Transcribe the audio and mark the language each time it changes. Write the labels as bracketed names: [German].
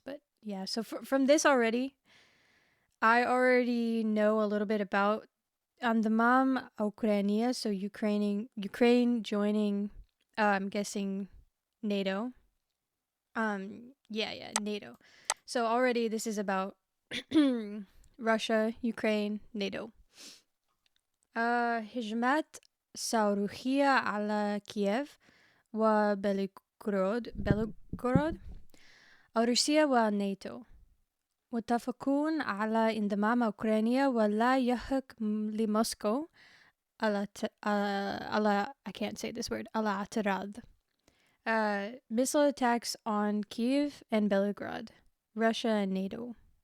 [English] But yeah, so from this already, I already know a little bit about the mom Ukraine, so Ukraine joining I'm guessing NATO. Yeah, NATO. So already this is about Russia, Ukraine, NATO. [Arabic] هجمات صاروخية على كييف وبلغراد روسيا والناتو متفقون على انضمام أوكرانيا ولا يحق لموسكو على [English] I can't say this word [Arabic] على اعتراض. [English] Missile attacks on Kiev and Belgrade, Russia and NATO.